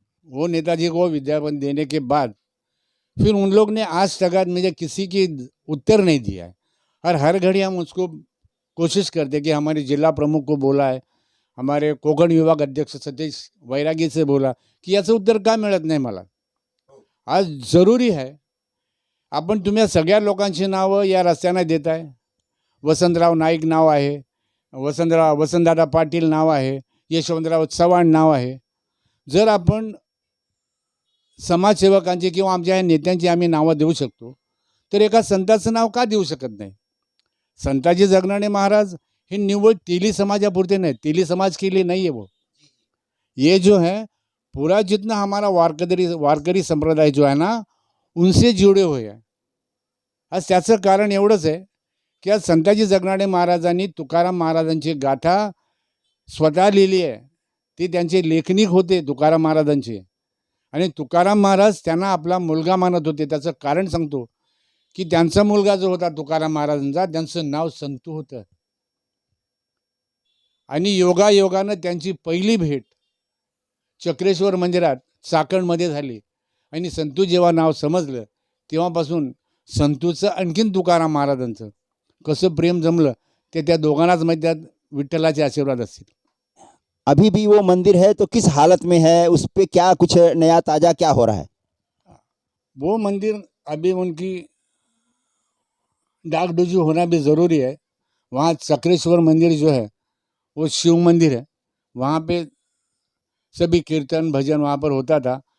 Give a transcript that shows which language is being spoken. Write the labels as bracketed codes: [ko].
[hi] वो नेताजी को विज्ञापन देने के बाद फिर उन लोग ने आज तक मुझे किसी की उत्तर नहीं दिया है। और हर घड़ी हम उसको कोशिश करते कि हमारे जिला प्रमुख को बोला है, हमारे कोकण विभाग अध्यक्ष सतीश वैरागी से बोला की [mr] याचं उत्तर का मिळत नाही मला। आज [hi] जरूरी है [mr] आपण तुम्ही सगळ्या लोकांची नावं या रस्त्यांना देताय। वसंतराव नाईक नाव आहे, वसंतदादा पाटील नाव आहे, यशवंतराव चव्हाण नाव आहे। जर आपण समाजसेवकांची किंवा आमच्या नेत्यांची आम्ही नावं देऊ शकतो तर एका संताचं नाव का देऊ शकत नाही? [hi] संताजी जगनाडे महाराज [mr] हे निव्वळ तेली समाजापुरते [hi] नहीं, तेली समाज के लिए नहीं है वो। ये जो है पूरा जितना हमारा वारकरी संप्रदाय जो है ना उनसे जुड़े हुए हैं। [mr] आज त्याचं कारण एवढंच आहे की आज संताजी जगनाडे महाराजांनी तुकाराम महाराजांची गाथा स्वतः लिहिली आहे। ती त्यांचे लेखनिक होते तुकाराम महाराजांचे आणि तुकाराम महाराज त्यांना आपला मुलगा मानत होते। त्याचं कारण सांगतो की त्यांचा मुलगा जो होता तुकाराम महाराजांचा, त्यांचं नाव संतू होतं आणि योगायोगानं त्यांची पहिली भेट चक्रेश्वर मंदिरात चाकणमध्ये झाली आणि संतू जेव्हा नाव समजलं तेव्हापासून संतूचं आणखीन तुकाराम महाराजांचं कसं प्रेम जमलं ते त्या दोघांनाच माहिती आहे। विठ्ठलाचे आशीर्वाद असतील। [hi] अभी भी वो मंदिर है तो किस हालत में है, उस पे क्या कुछ नया ताज़ा क्या हो रहा है? वो मंदिर अभी उनकी डाक डोजी होना भी ज़रूरी है। वहाँ चक्रेश्वर मंदिर जो है वो शिव मंदिर है, वहाँ पे सभी कीर्तन भजन वहाँ पर होता था।